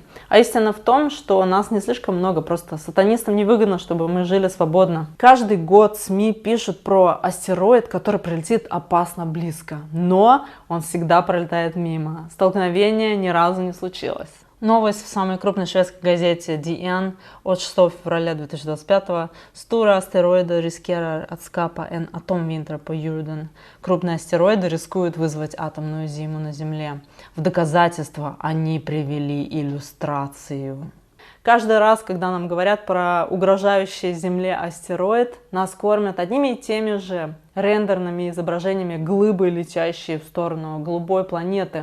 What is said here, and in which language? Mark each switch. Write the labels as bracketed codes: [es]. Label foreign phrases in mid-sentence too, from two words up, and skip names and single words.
[ru] А истина в том, что нас не слишком много, просто сатанистам невыгодно, чтобы мы жили свободно. Каждый год СМИ пишут про астероид, который прилетит опасно близко, но он всегда пролетает мимо. Столкновения ни разу не случилось. Новость в самой крупной шведской газете DN от 6 февраля 2025. [sv] Stora asteroider riskerar att skapa en atomvinter på jorden. [ru] Крупные астероиды рискуют вызвать атомную зиму на Земле. В доказательство они привели иллюстрацию. Каждый раз, когда нам говорят про угрожающий Земле астероид, нас кормят одними и теми же рендерными изображениями глыбы, летящие в сторону голубой планеты.